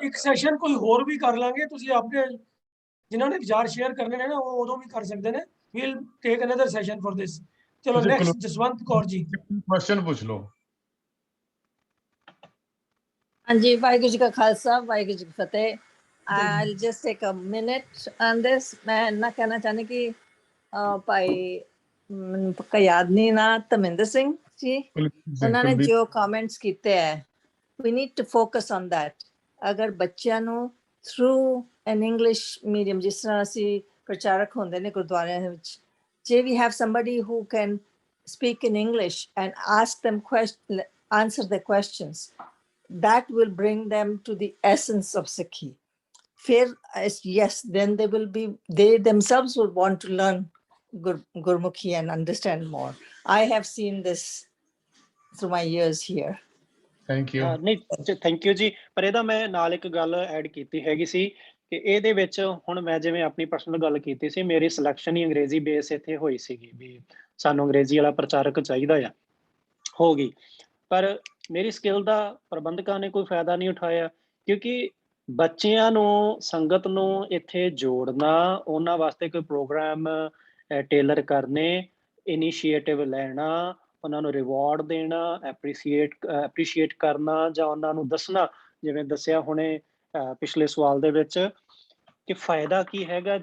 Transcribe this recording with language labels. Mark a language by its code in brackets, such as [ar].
[pa] ਇੱਕ ਸੈਸ਼ਨ ਕੋਈ ਹੋਰ ਵੀ ਕਰ ਲਾਂਗੇ, ਤੁਸੀਂ ਆਪਣੇ ਜਿਨ੍ਹਾਂ ਨੇ ਵਿਚਾਰ ਸ਼ੇਅਰ ਕਰਨੇ ਨੇ ਨਾ ਉਹ ਉਦੋਂ ਵੀ ਕਰ ਸਕਦੇ ਨੇ। [en] We'll take another session for this. [pa] ਚਲੋ ਨੈਕਸਟ ਜਸਵੰਤ ਕੌਰ ਜੀ, ਕੁਐਸਚਨ ਪੁੱਛ ਲਓ। ਹਾਂਜੀ, ਵਾਹਿਗੁਰੂ ਜੀ ਕਾ ਖਾਲਸਾ, ਵਾਹਿਗੁਰੂ ਜੀ ਕੀ ਫਤਿਹ। [en] I'll just take a minute on this. [pa] ਮੈਂ ਇੰਨਾ ਕਹਿਣਾ ਚਾਹੁੰਦੀ ਕਿ ਭਾਈ ਮੈਨੂੰ ਪੱਕਾ ਯਾਦ ਨਹੀਂ ਨਾ, ਧਰਮਿੰਦਰ ਸਿੰਘ ਜੀ, ਉਹਨਾਂ ਨੇ ਜੋ ਕਮੈਂਟਸ ਕੀਤੇ ਹੈ, [en] we need to focus on that. [pa] ਅਗਰ ਬੱਚਿਆਂ ਨੂੰ [en] through an English medium, [pa] ਜਿਸ ਤਰ੍ਹਾਂ ਅਸੀਂ ਪ੍ਰਚਾਰਕ ਹੁੰਦੇ ਨੇ ਗੁਰਦੁਆਰਿਆਂ ਦੇ ਵਿੱਚ, [en] ਜੇ we have somebody who can speak in English and ask them answer their questions, that will bring them to the essence of Sikhi. फिर yes, then they themselves will want to learn Gurmukhi and understand more. I have seen this through my years here. Thank you. [pa] ਨਹੀਂ thank you ਜੀ। ਪਰ ਇਹਦਾ ਮੈਂ ਨਾਲ ਇੱਕ ਗੱਲ add ਕੀਤੀ ਹੈਗੀ ਸੀ ਕਿ ਇਹਦੇ ਵਿੱਚ ਹੁਣ ਮੈਂ ਜਿਵੇਂ ਆਪਣੀ ਪਰਸਨਲ ਗੱਲ ਕੀਤੀ ਸੀ, ਮੇਰੀ ਸਿਲੈਕਸ਼ਨ ਹੀ ਅੰਗਰੇਜ਼ੀ ਬੇਸ ਇੱਥੇ ਹੋਈ ਸੀਗੀ ਵੀ ਸਾਨੂੰ ਅੰਗਰੇਜ਼ੀ ਵਾਲਾ ਪ੍ਰਚਾਰਕ ਚਾਹੀਦਾ ਆ, ਹੋ ਗਈ। ਪਰ ਮੇਰੀ ਸਕਿੱਲ ਦਾ ਪ੍ਰਬੰਧਕਾਂ ਨੇ ਕੋਈ ਫਾਇਦਾ ਨਹੀਂ ਉਠਾਇਆ, ਕਿਉਂਕਿ ਬੱਚਿਆਂ ਨੂੰ, ਸੰਗਤ ਨੂੰ ਇੱਥੇ ਜੋੜਨਾ, ਉਹਨਾਂ ਵਾਸਤੇ ਕੋਈ ਪ੍ਰੋਗਰਾਮ ਟੇਲਰ ਕਰਨੇ, ਇਨੀਸ਼ੀਏਟਿਵ ਲੈਣਾ, ਉਹਨਾਂ ਨੂੰ ਰਿਵਾਰਡ ਦੇਣਾ, ਐਪਰੀਸ਼ੀਏਟ ਕਰਨਾ, ਜਾਂ ਉਹਨਾਂ ਨੂੰ ਦੱਸਣਾ, ਜਿਵੇਂ ਦੱਸਿਆ ਹੁਣੇ ਪਿਛਲੇ ਸਵਾਲ ਦੇ ਵਿੱਚ, ਕਿ ਫਾਇਦਾ ਕੀ ਹੈਗਾ।